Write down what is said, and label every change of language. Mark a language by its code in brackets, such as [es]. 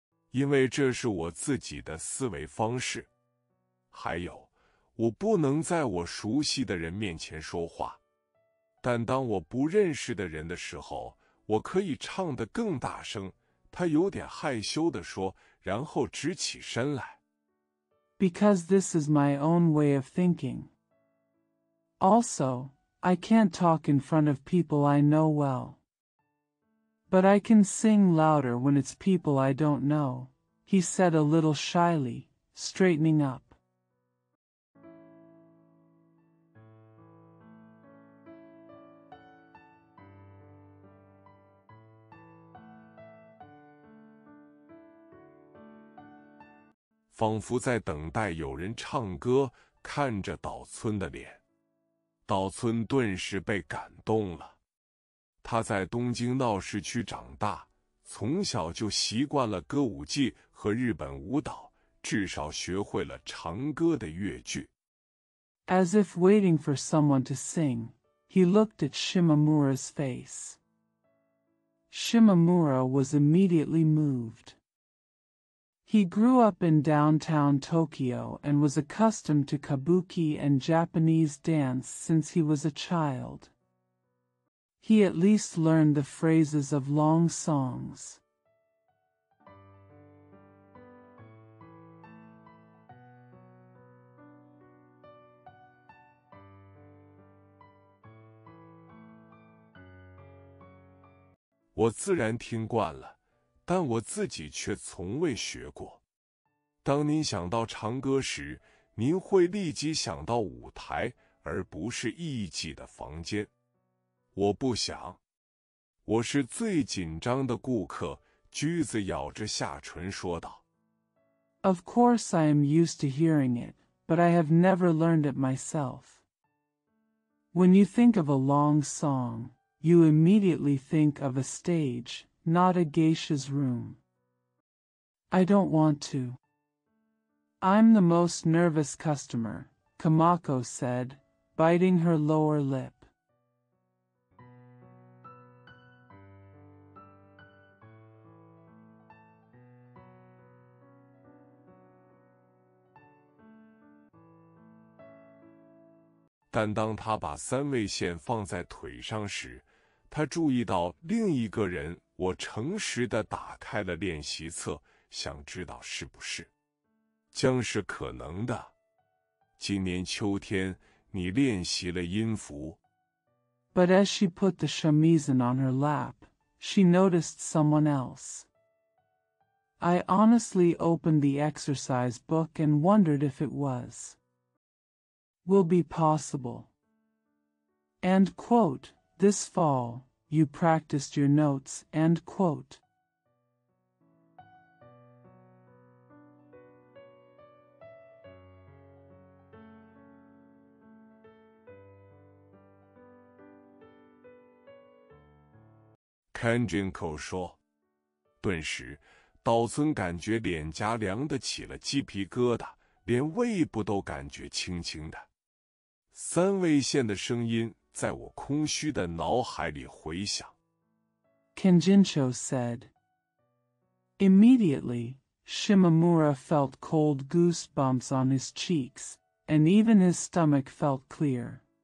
[zh] 因为这是我自己的思维方式。还有，我不能在我熟悉的人面前说话。但当我不认识的人的时候，我可以唱得更大声。他有点害羞地说，然后直起身来。 [en] Because this is my own way of thinking. Also, I can't talk in front of people I know well. But I can sing louder when it's people I don't know, he said a little shyly, straightening up. [zh] 仿佛在等待有人唱歌，看着岛村的脸，岛村顿时被感动了。他在东京闹市区长大，从小就习惯了歌舞伎和日本舞蹈，至少学会了长歌的乐句。 [en] As if waiting for someone to sing, he looked at Shimamura's face. Shimamura was immediately moved. He grew up in downtown Tokyo and was accustomed to kabuki and Japanese dance since he was a child. He at least learned the phrases of long songs. [zh] 我自然听惯了，但我自己却从未学过。当您想到长歌时，您会立即想到舞台，而不是艺伎的房间。我不想。我是最紧张的顾客，驹子咬着下唇说道。 [en] Of course I am used to hearing it, but I have never learned it myself. When you think of a long song, you immediately think of a stage, not a geisha's room. I don't want to. I'm the most nervous customer, Kamako said, biting her lower lip. [zh] 但当他把三味线放在腿上时，他注意到另一个人。我诚实地打开了练习册，想知道是不是将是可能的。今年秋天，你练习了音符。 [en] But as she put the shamisen on her lap, she noticed someone else. I honestly opened the exercise book and wondered if it will be possible. And quote, this fall, you practiced your notes, end quote. [zh] Kanjinko 说，顿时，岛村感觉脸颊凉得起了鸡皮疙瘩，连胃部都感觉轻轻的。三味线的声音在我空虚的脑海里回响。 [en] Kanjincho said. Immediately, Shimamura felt cold goosebumps on his cheeks, and even his stomach felt clear.